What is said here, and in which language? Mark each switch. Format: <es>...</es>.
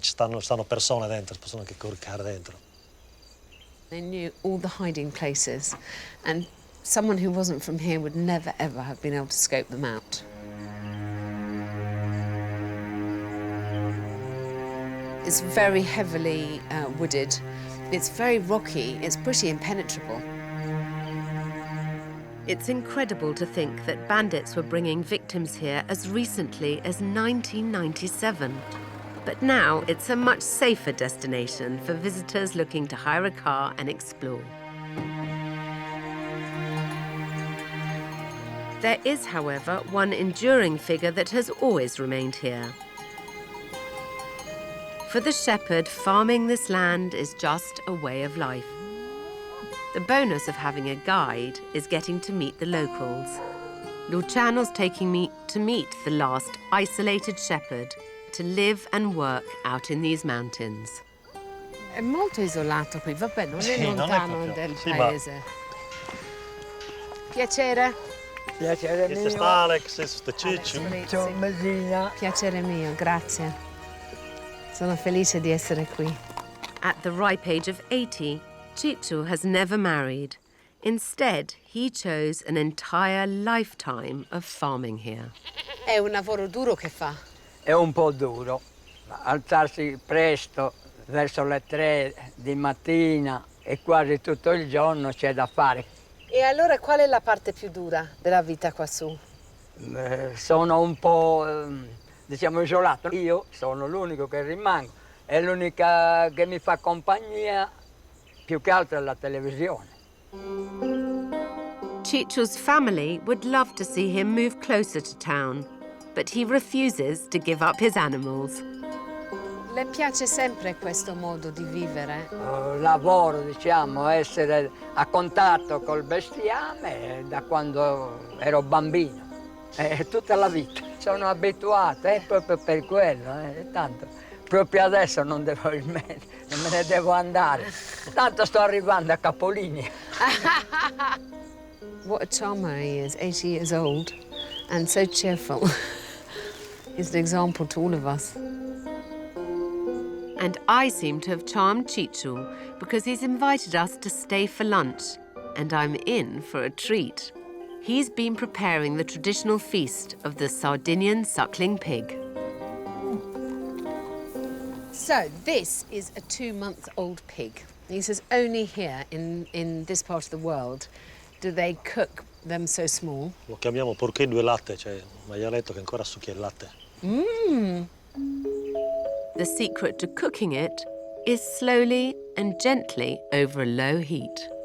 <it>Ci stanno persone dentro, si possono anche coricare dentro.</it> <en>They knew all the hiding places, and someone who wasn't from here would never, ever have been able to scope them out. It's very heavily wooded. It's very rocky. It's pretty impenetrable. It's incredible to think that bandits were bringing victims here as recently as 1997. But now it's a much safer destination for visitors looking to hire a car and explore. There is, however, one enduring figure that has always remained here. For the shepherd, farming this land is just a way of life. The bonus of having a guide is getting to meet the locals. Luciano's taking me to meet the last isolated shepherd to live and work out in these mountains.</en> <it>È molto isolato qui, vabbè, non è Sì, non è lontano proprio- del sì, ma- paese. Piacere. Piacere Questo è mio. Alex, questo è Ciccio. Ciao Messina. Piacere mio, grazie. Sono felice di essere qui.</it> <en>At the ripe age of 80, Ciccio has never married. Instead, he chose an entire lifetime of farming here.</en> <it>È un lavoro duro che fa. È un po' duro, alzarsi presto, verso le 3 di mattina e quasi tutto il giorno c'è da fare. E allora qual è la parte più dura della vita qua su? Sono un po', diciamo, isolato. Io sono l'unico che rimango, è l'unica che mi fa compagnia, più che altro è la televisione.</it> <en>Ciccio's family would love to see him move closer to town, but he refuses to give up his animals.</en> <it>Le piace sempre questo modo di vivere? Lavoro, diciamo, essere a contatto col bestiame da quando ero bambino, tutta la vita. Sono abituato, è proprio per quello, tanto proprio adesso non me ne devo andare, tanto sto arrivando a capolinea.</it> <en>What a charmer he is, 80 years old, and so cheerful. He's an example to all of us. And I seem to have charmed Ciccio because he's invited us to stay for lunch, and I'm in for a treat. He's been preparing the traditional feast of the Sardinian suckling pig. So this is a 2-month-old pig. He says only here in this part of the world do they cook them so small.</en> <it>Lo chiamiamo porché 2 latte, cioè un maialetto che ancora succhia il latte.</it> <en>The secret to cooking it is slowly and gently over a low heat.</en>